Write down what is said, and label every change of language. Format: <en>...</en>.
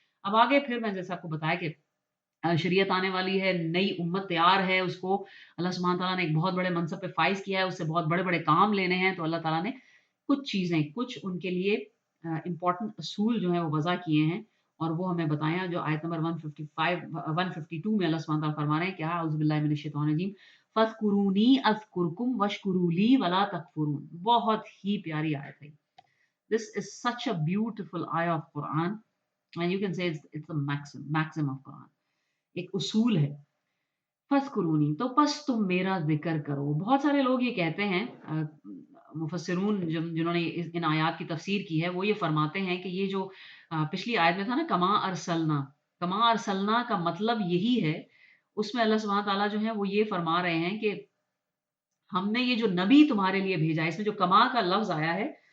<ur>اب آگے پھر میں جیسے آپ کو بتایا کہ شریعت آنے والی ہے, نئی امت تیار ہے, اس کو اللہ سبحانہ تعالیٰ نے ایک بہت بڑے منصب پہ فائز کیا ہے, اس سے بہت بڑے بڑے کام لینے ہیں. تو اللہ تعالیٰ نے کچھ چیزیں, کچھ ان کے لیے امپورٹنٹ اصول جو ہیں وہ وضع کیے ہیں, اور وہ ہمیں بتایا جو آیت نمبر 152 میں اللہ سبحانہ تعالیٰ فرما رہے ہیں کہ</ur> <ar>اعوذ باللہ من الشیطان الرجیم فاذکرونی اذکرکم واشکروا لی ولا تکفرون.</ar> <ur>بہت ہی پیاری آیت ہے.</ur> <en>This is such a beautiful ayah of Quran, and you can say it's the maxim of Quran.</en> <ur>ایک اصول ہے فذکرونی, تو پس تم میرا ذکر کرو. بہت سارے لوگ یہ کہتے ہیں, مفسرون جنہوں نے ان آیات کی تفسیر کی ہے وہ یہ فرماتے ہیں کہ یہ جو پچھلی آیت میں تھا نا کما ارسلنا کا مطلب یہی ہے, اس میں اللہ سبحانہ تعالیٰ جو ہے وہ یہ فرما رہے ہیں کہ ہم نے یہ جو نبی تمہارے لیے بھیجا ہے, اس میں جو کما کا لفظ آیا ہے</ur>